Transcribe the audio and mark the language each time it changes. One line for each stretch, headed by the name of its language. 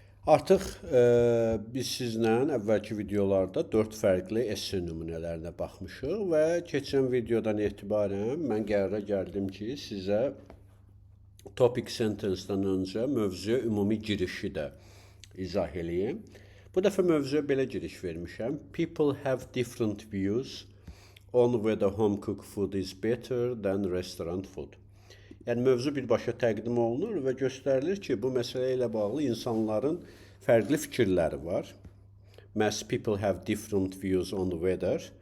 Azerbaijani: Artıq biz sizlə əvvəlki videolarda 4 fərqli esse nümunələrinə baxmışıq və keçən videodan etibarən mən qərara gəldim ki, sizə topic sentence-dan öncə mövzuya ümumi girişi də izah eləyim. Bu dəfə mövzuya belə giriş vermişəm.
English: People have different views on whether home cooked food is better than restaurant food.
Azerbaijani: Yəni mövzu birbaşa təqdim olunur və göstərilir ki, bu məsələ ilə bağlı insanların fərqli fikirləri var.
English: Məhz people have different views on whether.